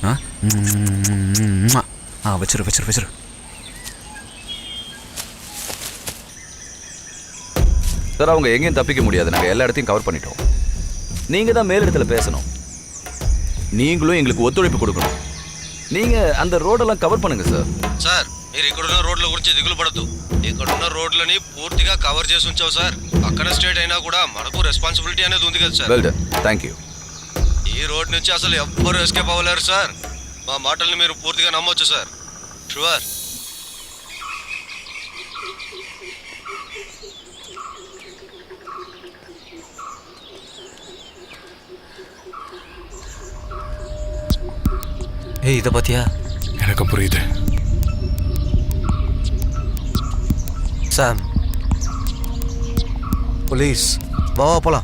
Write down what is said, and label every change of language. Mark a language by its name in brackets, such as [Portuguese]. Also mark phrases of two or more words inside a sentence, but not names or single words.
[Tamil] வச்சிரு வச்சிரு வச்சிரு. சார், அவங்க எங்கேயும் தப்பிக்க முடியாது. நாங்கள் எல்லா இடத்தையும் கவர் பண்ணிட்டோம். நீங்கள் தான் மேலிடத்தில் பேசணும். நீங்களும் எங்களுக்கு ஒத்துழைப்பு கொடுக்கணும். நீங்கள் அந்த ரோடெல்லாம் కవర్ பண்ணுங்க సార్. [Telugu] సార్, మీరు ఇక్కడున్న రోడ్ల గురించి దిగులు పడద్దు. ఇక్కడున్న రోడ్లని పూర్తిగా కవర్ చేసి ఉంచావు సార్. పక్కన స్టేట్ అయినా కూడా మనకు రెస్పాన్సిబిలిటీ అనేది ఉంది కదా సార్. [English] Well done, thank you. [Telugu] ఈ రోడ్ నుంచి అసలు ఎవ్వరు ఎస్కేప్ అవ్వలేరు సార్. మా మాటల్ని మీరు పూర్తిగా నమ్మొచ్చు సార్. షూర్. [Tamil] ஏய், இதை பார்த்தியா? எனக்கு புரியுது. சாம், போலீஸ், வா போலாம்.